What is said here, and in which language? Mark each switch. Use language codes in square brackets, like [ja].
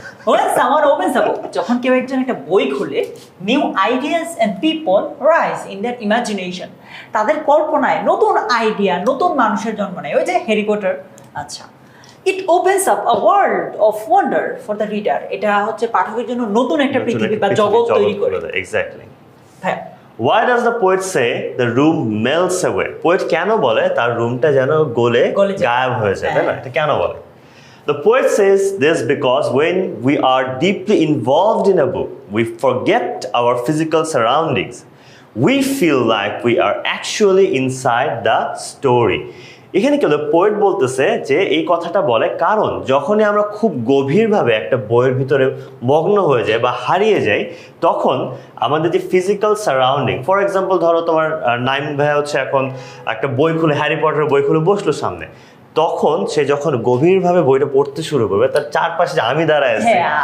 [en] when someone opens a book, [bn] যখন কেউ একজন একটা বই খুলে, [en] new ideas and people rise in their imagination, [bn] তাদের কল্পনায় নতুন আইডিয়া, নতুন মানুষের জন্ম নেয়। ওই যে হ্যারি পটার। আচ্ছা, [en] It opens up a world of wonder for the reader. [bn] এটা হচ্ছে পাঠকের জন্য নতুন একটা পৃথিবী বা জগৎ তৈরি করে। [en] Exactly. [bn] হ্যাঁ, [en] Why does the poet say the room melts away? [bn] Poet কেন বলে তার রুমটা যেন গলে গায়েব হয়ে যায়, তাই না? এটা কেন বলে? [en] The poet says this because when we are deeply involved in a book, we forget our physical surroundings. We feel like we are actually inside the story. [bn] এখানে কেউ পোয়েট বলতেছে যে এই কথাটা বলে কারণ যখনই আমরা খুব গভীরভাবে একটা বইয়ের ভিতরে মগ্ন হয়ে যাই বা হারিয়ে যাই, তখন আমাদের যে ফিজিক্যাল সারাউন্ডিং, ফর এক্সাম্পল ধরো তোমার নাইম ভাইয়া হচ্ছে এখন একটা বই খুলে, হ্যারি পটারের বই খুলে বসলো সামনে, তখন সে যখন গভীরভাবে বইটা পড়তে শুরু করবে তার চারপাশে যে আমি দাঁড়ায় আছি।